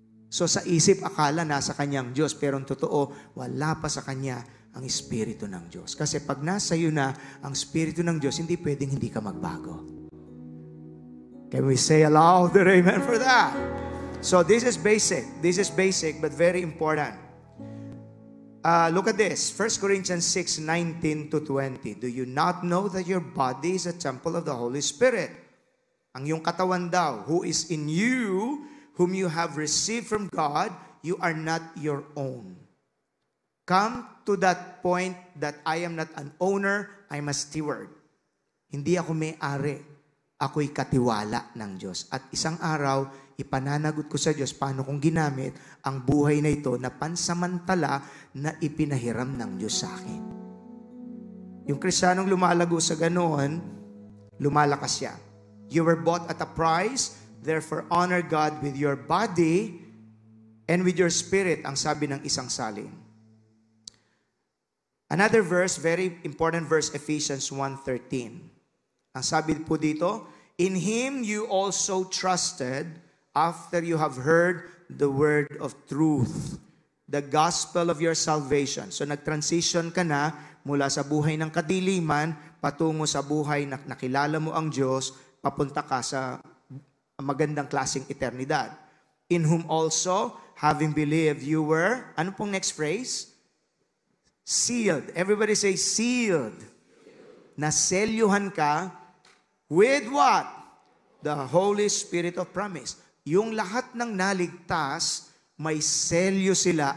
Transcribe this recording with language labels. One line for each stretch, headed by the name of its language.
Filipino: So sa isip, akala nasa kanyang Diyos, pero ang totoo, wala pa sa kanya ang Espiritu ng Diyos. Kasi pag nasa iyo na ang Espiritu ng Diyos, hindi pwedeng hindi ka magbago.
English: Can we say a louder amen for that? So this is basic. This is basic but very important. Look at this. 1 Corinthians 6:19-20. Do you not know that your body is a temple of the Holy Spirit?
Filipino: Ang iyong katawan daw,
English: who is in you, whom you have received from God, you are not your own. Come to that point that I am not an owner, I'm a steward.
Filipino: Hindi ako may-ari, ako'y katiwala ng Diyos. At isang araw, ipananagot ko sa Diyos paano kong ginamit ang buhay na ito na pansamantala na ipinahiram ng Diyos sa akin. Yung Kristiyanong lumalago sa ganoon, lumalakas siya.
English: You were bought at a price, therefore honor God with your body and with your spirit,
Filipino: ang sabi ng isang salin.
English: Another verse, very important verse, Ephesians 1:13.
Filipino: Ang sabi po dito,
English: in Him you also trusted after you have heard the word of truth, the gospel of your salvation.
Filipino: So nag-transition ka na mula sa buhay ng kadiliman patungo sa buhay na nakilala mo ang Diyos, papunta ka sa magandang klaseng eternidad.
English: In whom also, having believed, you were,
Filipino: ano pong
English: next phrase? Sealed. Everybody say sealed.
Filipino: Naselyuhan ka
English: with what? The Holy Spirit of promise.
Filipino: Yung lahat ng naligtas, may selyo sila.